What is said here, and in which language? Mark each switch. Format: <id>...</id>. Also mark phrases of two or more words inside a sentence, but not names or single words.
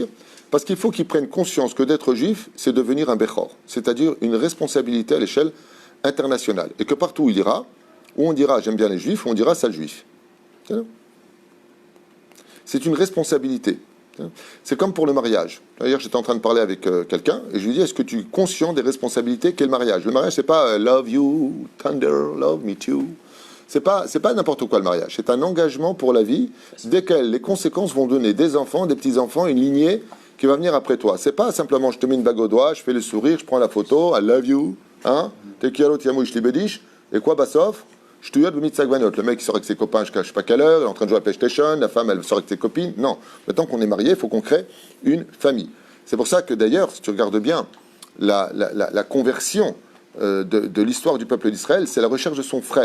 <fr>Parce qu'il faut qu'il prenne conscience que d'être juif, c'est devenir un Bechor, c'est-à-dire une responsabilité à l'échelle internationale. Et que partout où il ira, où on dira j'aime bien les juifs, où on dira sale juif. C'est une responsabilité. C'est comme pour le mariage. D'ailleurs, j'étais en train de parler avec quelqu'un et je lui dis est-ce que tu es conscient des responsabilités qu'est le mariage? Le mariage, c'est pas</fr> <en>love you, tender, love me too.</en> <fr>C'est pas n'importe quoi le mariage. C'est un engagement pour la vie, desquels les conséquences vont donner des enfants, des petits-enfants, une lignée qui va venir après toi. C'est pas simplement je te mets une bague au doigt, je fais le sourire, je prends la photo,</fr> <en>I love you,</en> <fr>hein,</fr> <es>te quiero, te amo,</es> <fr>je te bédiche, et quoi, bassof, je te yode, le mitzagvanot. Le mec, il sort avec ses copains, je ne sais pas quelle heure, il est en train de jouer à PlayStation, la femme, elle sort avec ses copines. Non. Maintenant qu'on est marié, il faut qu'on crée une famille. C'est pour ça que d'ailleurs, si tu regardes bien, la conversion de l'histoire du peuple d'Israël, c'est la recherche de son frère.</fr>